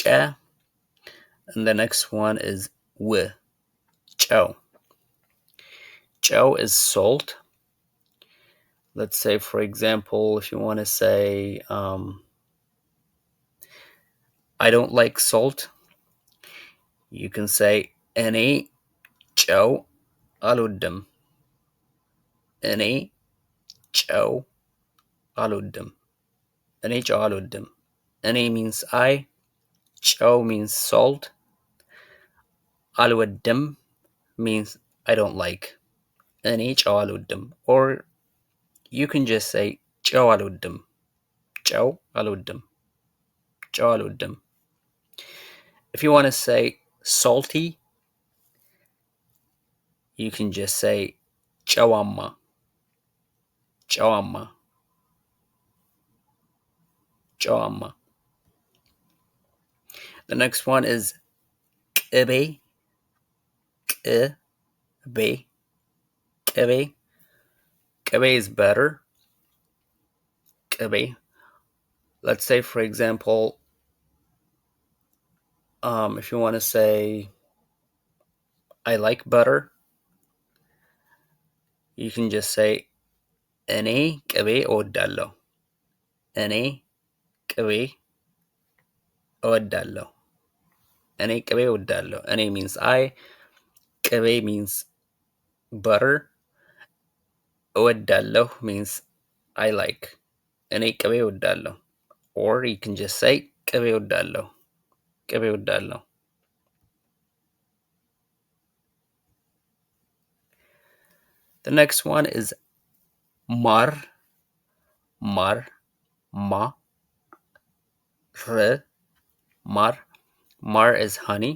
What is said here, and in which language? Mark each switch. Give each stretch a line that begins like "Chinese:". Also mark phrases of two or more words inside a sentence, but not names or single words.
English: And the next one is ጨው. ጨው is salt. Let's say, for example, if you want to say, I don't like salt, you can say,
Amharic: እኔ ጨው አልወድም. እኔ ጨው አልወድም. እኔ ጨው አልወድም. እኔ
English: means I. ጨው means salt. አልወድም means I don't like.
Amharic: እኔ ጨው አልወድም.
English: Or you can just say
Amharic: ጨው አልወድም. ጨው አልወድም. ጨው አልወድም.
English: If you want to say salty, you can just say ጨዋማ.
Amharic: ጨዋማ. ጨዋማ.
English: The next one is ቅቤ.
Amharic: ቅቤ. ቅቤ.
English: ቅቤ is better. ቅቤ. Let's say, for example, if you want to say, I like butter, you can just say,
Amharic: እኔ ቅቤ እወዳለሁ. እኔ ቅቤ እወዳለሁ. እኔ ቅቤ እወዳለሁ. እኔ
English: means I. ቅቤ means butter. እወዳለሁ means I like.
Amharic: እኔ ቅቤ እወዳለሁ.
English: Or you can just say
Amharic: ቅቤ እወዳለሁ. ቅቤ እወዳለሁ.
English: The next one is ማር.
Amharic: ማር. Ma. R.
English: Mar. Mar is honey.